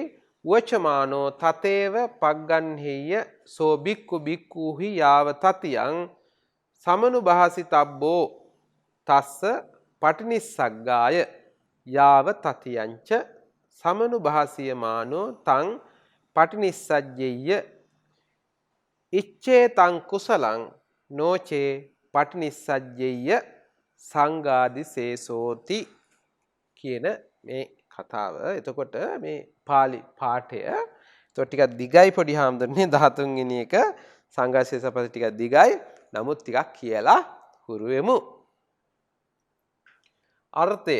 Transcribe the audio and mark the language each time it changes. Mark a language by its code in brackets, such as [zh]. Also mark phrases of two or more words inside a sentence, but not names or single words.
[pi] වචමානෝ තතේව පග්ගන්හෙය්‍ය සෝ බික්ඛු බික්ඛූහි යාව තතියං සමනුභාසිතබ්බෝ තස්ස පටිනිස්සග්ගාය යාව තතියංච සමනුභාසියමානෝ තං පටිනිස්සජ්ජෙය්‍ය ඉච්ඡේ තං කුසලං නොචේ පටිනිස්සජ්ජෙය්‍ය සංඝාදිසේසෝති [si] කියන මේ කතාව. එතකොට මේ පාලි පාඨය ටිකක් දිගයි පොඩි හාමුදුරනේ 13 වෙනි එක සංඝාදිසේසපද ටිකක් දිගයි. නමුත් ටිකක් කියලා හුරු වෙමු. අර්ථය.